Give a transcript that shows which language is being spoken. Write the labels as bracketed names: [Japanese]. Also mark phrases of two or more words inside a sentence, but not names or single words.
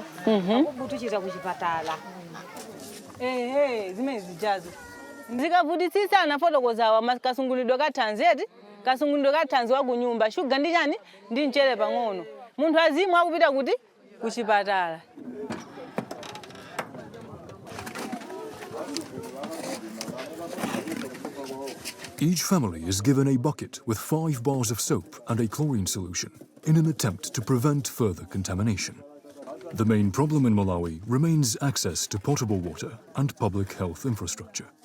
[Nyanja] Akubutichira kuchipatala. Zimene zijazo. Ndikavutitsitsa anafotokozawa kasungulidwe kathanzi eti? Kasungulidwe kathanzi wa kunyumba. Shuga ndi chani? Ndi mchere pang'ono. Munthu azimu akupita kuti? Kuchipatala. [English] Each family is given a bucket with 5 bars of soap and a chlorine solution in an attempt to prevent further contamination. The main problem in Malawi remains access to potable water and public health infrastructure.